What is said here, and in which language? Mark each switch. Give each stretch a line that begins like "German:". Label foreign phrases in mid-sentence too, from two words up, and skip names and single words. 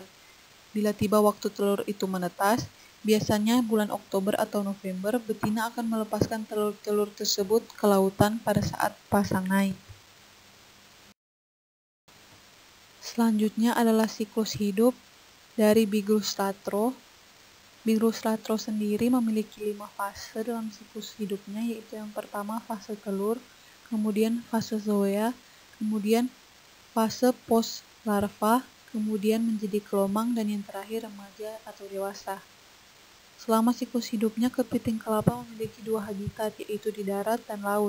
Indonesian: Bila tiba waktu telur itu menetas, biasanya bulan Oktober atau November, betina akan melepaskan telur-telur tersebut ke lautan pada saat pasang naik. Selanjutnya adalah siklus hidup dari Bigrus latro. Bigrus latro sendiri memiliki 5 fase dalam siklus hidupnya, yaitu yang pertama fase telur, kemudian fase zoea, kemudian fase post larva, kemudian menjadi kelomang, dan yang terakhir remaja atau dewasa. Selama siklus hidupnya, kepiting kelapa memiliki 2 habitat, yaitu di darat dan laut.